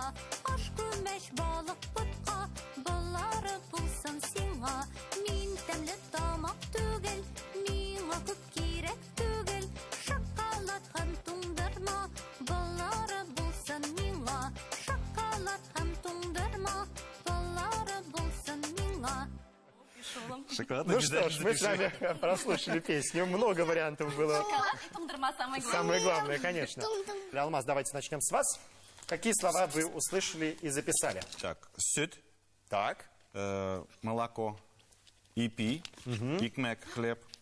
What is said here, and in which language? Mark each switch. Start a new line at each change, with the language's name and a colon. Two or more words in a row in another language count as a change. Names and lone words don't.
Tatar: Аш күмәч балык бутка, баллары булсын сиңа. Min тәмле тамак түгел, миңа күп кирәк түгел. Шоколад һәм туңдырма, баллары булсын миңа. Шоколад һәм туңдырма, баллары булсын миңа.
Russian: Ну что ж, мы с вами прослушали песню. Много вариантов было. Шоколад и тундырма самое главное. Самое главное, конечно. Алмаз, давайте начнем с вас. Какие слова вы услышали и записали? Так, süt, Так. молоко,
Tatar: ипи, икмек,
Russian: хлеб.